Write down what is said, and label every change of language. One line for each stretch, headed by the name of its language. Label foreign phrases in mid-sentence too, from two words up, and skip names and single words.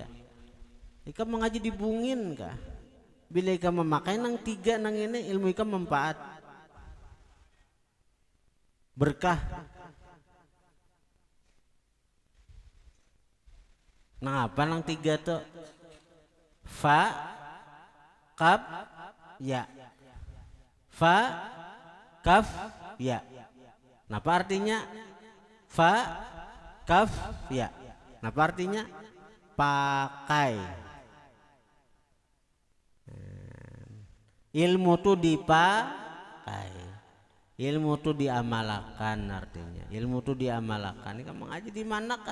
Banjar: Ika mengaji di bungin kah? Bila ika memakai nang 3 nang ini ilmu ika manfaat berkah. Nang apa nang 3 tuh?
Arabic: فاء قاف ياء. فاء قاف ياء.
Banjar: Apa artinya?
Arabic: فاء قاف ياء.
Banjar: Apa artinya? Pakai. Ilmu tuh dipakai, ilmu tuh diamalkan, artinya ilmu tuh diamalkan. Ikam mengaji di manakah?